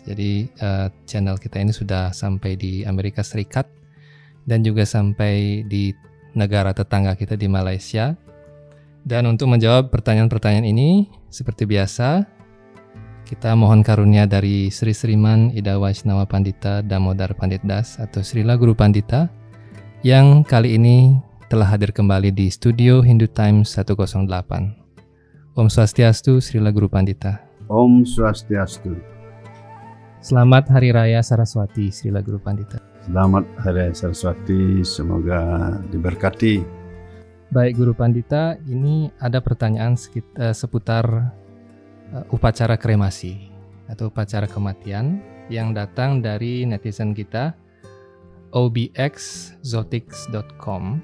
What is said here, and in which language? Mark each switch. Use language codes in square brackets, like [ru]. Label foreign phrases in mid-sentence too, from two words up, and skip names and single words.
[id] Jadi channel kita ini sudah sampai di Amerika Serikat dan juga sampai di negara tetangga kita di Malaysia. Dan untuk menjawab pertanyaan-pertanyaan ini, seperti biasa, kita mohon karunia dari Sri Sriman Ida Vaishnava Pandita Damodar Pandit Das atau Srila Guru Pandita yang kali ini telah hadir kembali di studio Hindu Times 108. [ban] Om Swastiastu, [id] Srila Guru Pandita. [ban] Om Swastiastu. [id] Selamat Hari Raya Saraswati, Srila Guru Pandita. Selamat Hari Raya Saraswati, semoga diberkati. Baik Guru Pandita, ini ada pertanyaan seputar upacara kremasi atau upacara kematian yang datang dari netizen kita obxzotics.com.